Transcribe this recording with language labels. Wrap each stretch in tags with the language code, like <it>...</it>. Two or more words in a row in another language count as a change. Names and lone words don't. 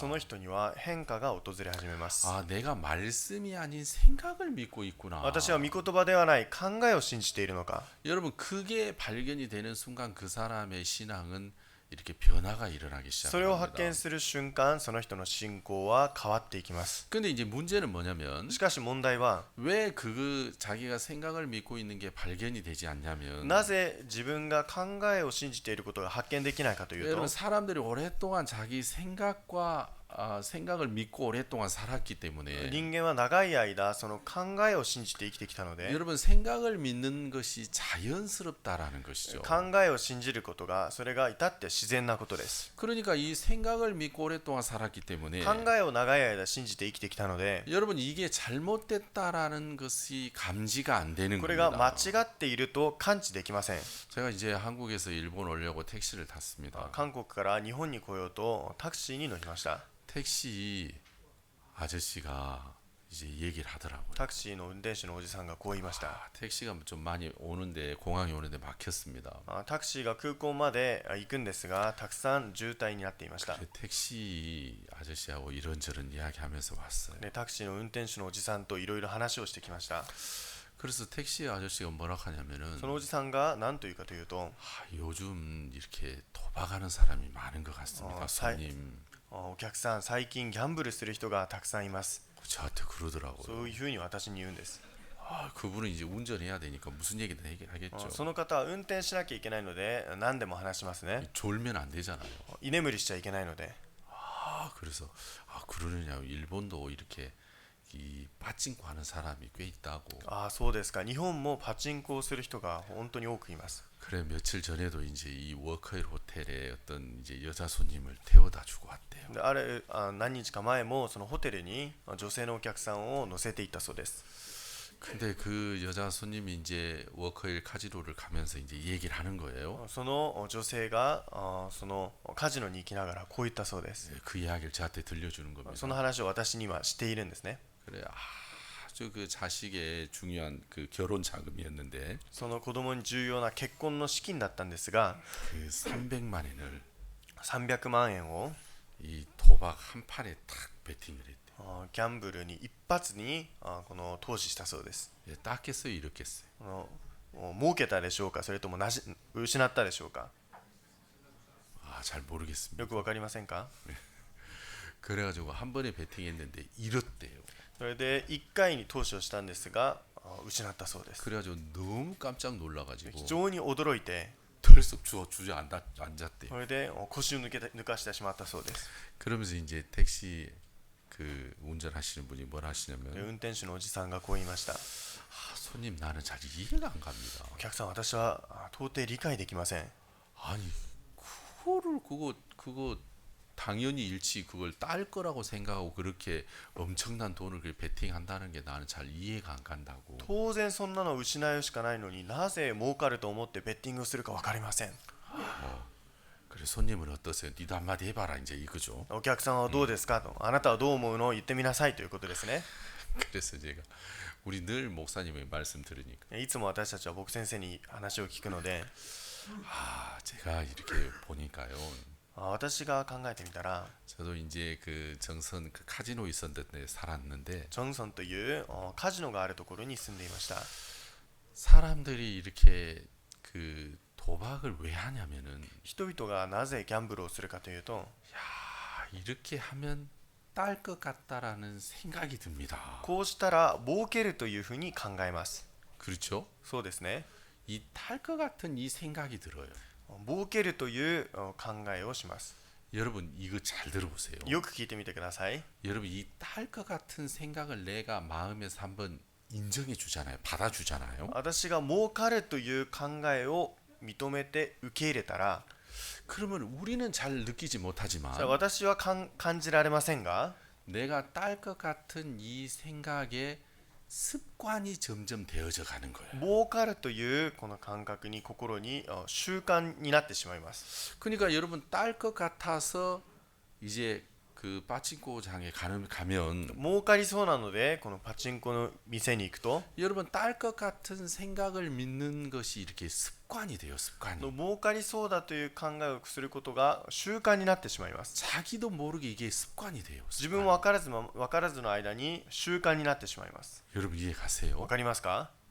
<ja>その人には変化が訪れ始めます。</ja> <ko>아, 내가 말씀이 아닌 생각을 믿고 있구나.</ko> <ja>私は御言葉ではない考えを信じているのか。</ja> <ko>여러분 그게 발견이 되는 순간 그 사람의 신앙은 이렇게 변화가 일어나기</ko> <ja>それを発見</ja> <ko>시작합니다.</ko> <ja>する瞬間その人の信仰は変わっていきます。</ja> <ko>근데 이제 문제는 뭐냐면</ko> <ja>しかし問題は</ja> <ko>왜 그 자기가 생각을 믿고 있는 게 발견이 되지 않냐면</ko> <ja>なぜ自分が考えを信じていることが発見できないかというと</ja> <ko>여러분 사람들이 오랫동안 자기 생각과 생각을 믿고 오랫동안 살았기 때문에</ko> <ja>人間は長い間その考えを信じて生きてきたので</ja> <ko>여러분 생각을 믿는 것이 자연스럽다라는 것이죠.</ko> <ja>考えを信じることがそれが至って自然なことです。</ja> <ko>그러니까 이 생각을 믿고 오랫동안 살았기 때문에</ko> <ja>考えを長い間信じて生きてきたので</ja> <ko>여러분 이게 잘못됐다라는 것이 감지가 안 되는</ko> <ja>これが間</ja> <ko>겁니다.</ko> <ja>違っていると感知できません。</ja> <ko>제가 이제 한국에서 일본 오려고 택시를 탔습니다.</ko> <ja>韓国から日本に来ようとタクシーに乗りました。</ja> <ko>택시 아저씨가 이제 얘기를 하더라고요.</ko> <ja>タクシーの運転手のおじさんがこう言いました。</ja> <ko>택시가 좀 많이 오는데 공항에 오는데 막혔습니다.</ko> <ja>タクシーが空港まで行くんですがたくさん渋滞になっていました。</ja> <ko>택시 아저씨하고 이런저런 이야기하면서 왔어요.</ko> <ja>でタクシーの運転手のおじさんといろいろ話をしてきました。</ja> <ko>그래서 택시 아저씨가 뭐라 하냐면은</ko> <ja>そのおじさんが何というかというと</ja> <ko>요즘 이렇게 도박하는 사람이 많은 것 같습니다. 손님.</ko> <ja>お客さん最近ギャンブルする人がたくさんいます。</ja> <ko>저한테 그러더라고요.</ko> <ja>そういうふうに私に言うんです。</ja> <ko>그분은 이제 운전해야 되니까 무슨 얘기든 하겠죠.</ko> <ja>その方は運転しなきゃいけないので何でも話しますね。</ja> <ko>졸면 안 되잖아요.</ko> <ja>居眠りしちゃいけないので。</ja> <ko>그래서 그러느냐고 일본도 이렇게 이 빠찡코 하는 사람이 꽤 있다고.</ko> <ja>そうですか。日本もパチンコをする人が本当に多くいます。</ja> <ko>그래 며칠 전에도 이제 이 워커힐 호텔에 어떤 이제 여자 손님을 태워다 주고 왔대요.</ko> <ja>で何日か前もそのホテルに女性のお客さんを乗せていったそうです。</ja> <ko>근데 그 여자 손님이 이제 워커힐 카지노를 가면서 이제 얘기를 하는 거예요.</ko> <ja>その女性がそのカジノに行きながらこう言ったそうです。</ja> <ko>그 이야기를 저한테 들려주는</ko> <ja>その</ja> <ko>겁니다.</ko> <ja>話を私にはしているんですね。</ja> <ko>그래 아주 그 자식의 중요한 그 결혼 자금이었는데</ko> <ja>その子供に重要な結婚の資金だったんですが</ja> <ko>그 300만 원을</ko> <ja>300 万円を</ja> <ko>이 도박 한 판에 탁 베팅을 했대.</ko> <ja>ギャンブルに一発にこの投資したそうです。</ja> <ko>예, 땄겠어요, 잃었겠어요?</ko> <ja>儲けたでしょうか、それとも失ったでしょうか。</ja> <ko>잘 모르겠습니다.</ko> <ja>よくわかりませんか。</ja> <ko>그래가지고 한 번에 베팅했는데 잃었대요.</ko> <ja>それで1回に投資をしたんですが失ったそうです。</ja> <ko>그래가지고 너무 깜짝 놀라가지고</ko> <ja>非常に驚いて</ja> <ko>털썩 앉았대요.</ko> <ja>それで腰を抜かしてしまったそうです。</ja> <ko>그러면서 이제 택시 그 운전하시는 분이 뭘</ko> <ja>で</ja> <ko>하시냐면</ko> <ja>運転手のおじさんがこう言いました。</ja> <ko>손님 나는 잘 이해가 안 갑니다.</ko> <ja>お客さん、私は到底理解できません。</ja> <ko>아니 그거 당연히 일치 그걸 딸 거라고 생각하고 그렇게 엄청난 돈을 그 베팅한다는 게 나는 잘 이해가 안 간다고.</ko> <ja>当然そんなの失うしかないのになぜ儲かると思ってベッティングをするか分かりません。</ja> <ko>그래 손님은 어떠세요? 니도 한마디 해봐라 이제 이거죠.</ko> <ja>お客さんはどうですかと、あなたはどう思うのを言ってみなさいということですね。</ja> <ko>그래서 제가 우리 늘 목사님의 말씀 들으니까</ko> <ja>いつも私たちは僕先生に話を聞くので、</ja> <ko>제가 이렇게 보니까요.</ko> <ja>私が考えてみたら</ja> <ko>저도 이제 그 정선 그 카지노 있었는데 살았는데</ko> <ja>ジョンソンというカジノがあるところに住んでいました。</ja> <ko>사람들이 이렇게 그 도박을 왜 하냐면은</ko> <ja>人々がなぜギャンブルをするかというと、</ja> <ko>이렇게 하면 딸 것 같다라는 생각이 듭니다.</ko> <ja>こうしたら儲けるというふうに考えます。</ja> <ko>그렇죠?</ko> <ja>そうですね。</ja> <ko>이 딸 것 같은 이 생각이 들어요.</ko> <ja>儲けるという考えをします。</ja> <ko>여러분 이거 잘 들어보세요.</ko> <ja>よく聞いてみてください。</ja> <ko>여러분 이 딸 것 같은 생각을 내가 마음에서 한번 인정해 주잖아요. 받아 주잖아요.</ko> <ja>私が儲かるという考えを認めて受け入れたら、</ja> <ko>그러면 우리는 잘 느끼지</ko> <ja>さあ</ja> <ko>못하지만</ko> <ja>私は感じられませんが</ja> <ko>내가 딸 것 같은 이 생각에 습관이 점점 되어져 가는 거예요.</ko> <ja>儲かるというこの感覚に心に習慣になってしまいます。</ja> <ko>그러니까 여러분 딸 것 같아서 이제 그 빠친코장에 가면</ko> <ja>儲かりそうなのでこのパチンコの店に行くと</ja> <ko>여러분 딸 것 같은 생각을 믿는 것이 이렇게 습관이 돼요. 습관이.</ko> <ja>儲かりそうだという考えをすることが習慣になってしまいます。</ja> <ko>자기도 모르게 이게 습관이 돼요.</ko> <ja>自分も分からずの間に習慣になってしまいます。</ja> <ko>여러분 이해 가세요?</ko> <ja>分かりますか？</ja>